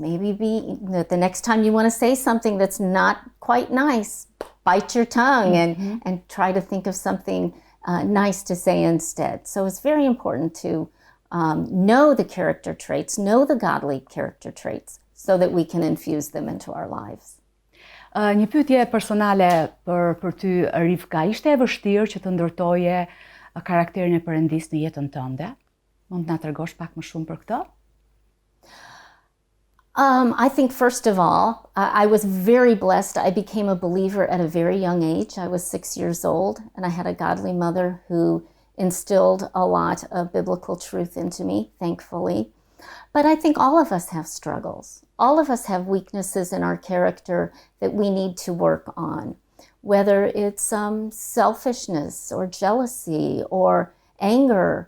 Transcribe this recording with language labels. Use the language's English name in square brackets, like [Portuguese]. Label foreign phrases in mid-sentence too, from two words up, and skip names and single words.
[English] Maybe the next time you want to say something that's not quite nice, bite your tongue and try to think of something nice to say instead. So it's very important to know the character traits, know the godly character traits, so that we can infuse them into our lives. [Albanian] Një pyetje personale për ty, Rivka, ishte e vështirë që të ndërtoje karakterin e Perëndisë në jetën tënde? Mund të na tregosh pak më shumë për këtë? [English] I think first of all, I was very blessed. I became a believer at a very young age. I was 6 years old, and I had a godly mother who instilled a lot of biblical truth into me, thankfully. But I think all of us have struggles. All of us have weaknesses in our character that we need to work on, whether it's selfishness or jealousy or anger.